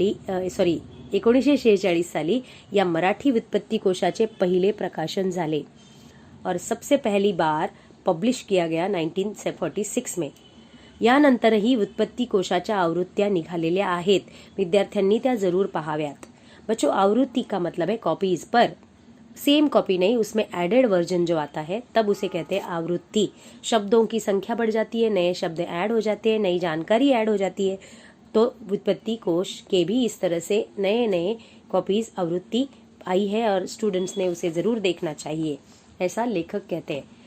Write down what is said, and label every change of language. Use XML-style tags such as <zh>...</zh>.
<mr>1946 साली या मराठी व्युत्पत्ति कोशाचे पहिले प्रकाशन झाले</mr> <hi>और सबसे पहली बार पब्लिश किया गया 1946 में.</hi> <mr>यानंतरही व्युत्पत्ति कोशाच्या आवृत्त्या निघालेल्या आहेत. विद्यार्थ्यांनी त्या जरूर पहाव्यात.</mr> <hi>बच्चों, आवृत्ति का मतलब है कॉपीज, पर सेम कॉपी नहीं, उसमें एडेड वर्जन जो आता है तब उसे कहते हैं आवृत्ति. शब्दों की संख्या बढ़ जाती है, नए शब्द ऐड हो जाते हैं, नई जानकारी ऐड हो जाती है. तो व्युत्पत्ति कोश के भी इस तरह से नए कॉपीज आवृत्ति आई है और स्टूडेंट्स ने उसे जरूर देखना चाहिए, ऐसा लेखक कहते हैं.</hi>